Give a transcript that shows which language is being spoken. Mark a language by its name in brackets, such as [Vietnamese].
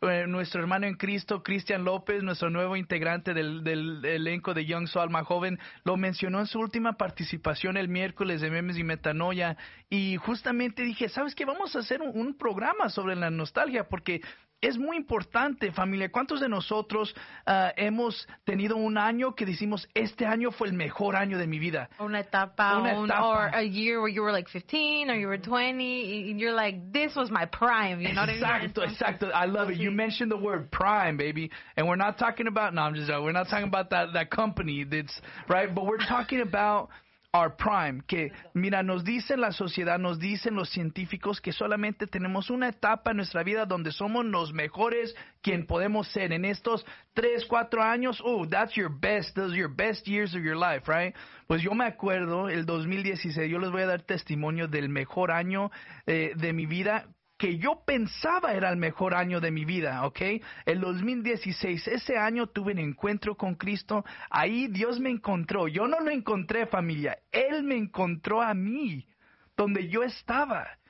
[Spanish] Nuestro hermano en Cristo, Cristian López, nuestro nuevo integrante del elenco de Young Soul Alma Joven, lo mencionó en su última participación el miércoles de Memes y Metanoia, y justamente dije, ¿sabes qué? Vamos a hacer un programa sobre la nostalgia, porque es muy importante, familia. ¿Cuántos de nosotros hemos tenido un año que decimos, este año fue el mejor año de mi vida? Una etapa. [English] Or a year where you were like 15 or you were 20 and you're like, this was my prime. You know [Spanish] exacto, [English] what I mean? [Spanish] Exacto. [English] I love it. You mentioned the word prime, baby. And we're not talking about that company. That's right. But we're talking about our prime, [Spanish] que mira, nos dicen la sociedad, nos dicen los científicos que solamente tenemos una etapa en nuestra vida donde somos los mejores quien podemos ser en estos 3-4 años. [English] Oh, that's your best, those are your best years of your life, right? [Spanish] Pues yo me acuerdo el 2016, yo les voy a dar testimonio del mejor año de mi vida, que yo pensaba era el mejor año de mi vida, ¿ok? El 2016, ese año tuve un encuentro con Cristo, ahí Dios me encontró. Yo no lo encontré, familia, Él me encontró a mí, donde yo estaba.